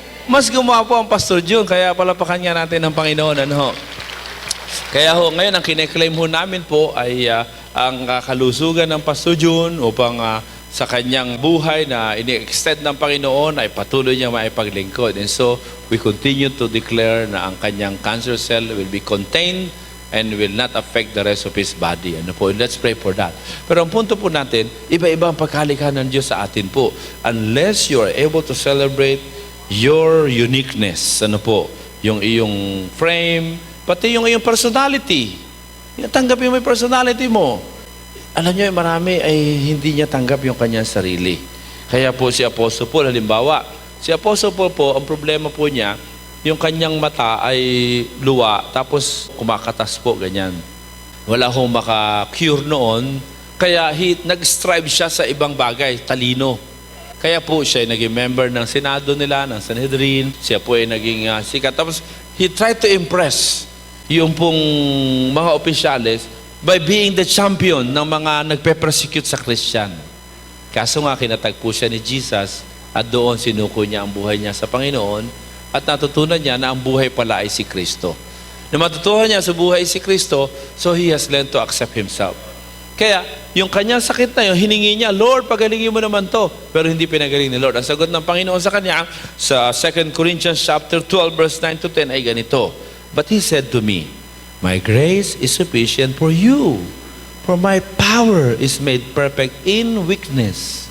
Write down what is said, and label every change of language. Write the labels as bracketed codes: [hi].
[tl] Mas gumwapo ang Pastor June, kaya palapakan nga natin ng Panginoon, ano? Kaya ho, ngayon, ang kine-claim ho namin po ay ang kalusugan ng Pastor June upang sa kanyang buhay na ini-extend ng Panginoon ay patuloy niya maipaglingkod. [en] And so, we continue to declare [tl] na ang kanyang [en] cancer cell will be contained and will not affect the rest of his body. [tl] Ano po? [en] Let's pray for that. [tl] Pero ang punto po natin, iba-iba ang pagkalikha ng Diyos sa atin po. [en] Unless you are able to celebrate your uniqueness, ano po? [tl] Yung iyong frame, pati yung iyong personality. Tanggapin mo yung personality mo. Alam niyo, marami ay hindi niya tanggap yung kanyang sarili. Kaya po si Apostle Paul, halimbawa, si Apostle Paul po, ang problema po niya, yung kanyang mata ay luwa, tapos kumakatas po, ganyan. Wala hong maka-cure noon, kaya nag-strive siya sa ibang bagay, talino. Kaya po siya ay naging member ng Senado nila, ng Sanhedrin, siya po ay naging sikat. Tapos, [en] he tried to impress [tl] yung pong mga opisyales [en] by being the champion [tl] ng mga nagpe-persecute sa [en] Christian. [tl] Kaso nga, kinatagpo siya ni Jesus at doon sinuko niya ang buhay niya sa Panginoon at natutunan niya na ang buhay pala ay si Kristo. Na matutuhan niya sa buhay si Kristo, [en] so he has learned to accept himself. [tl] Kaya, yung kanyang sakit na yun, hiningi niya, Lord, pagalingin mo naman to. Pero hindi pinagaling ni Lord. Ang sagot ng Panginoon sa kanya, sa 2 Corinthians chapter 12, verse 9 to 10, ay ganito. [en] But he said to me, my grace is sufficient for you, for my power is made perfect in weakness.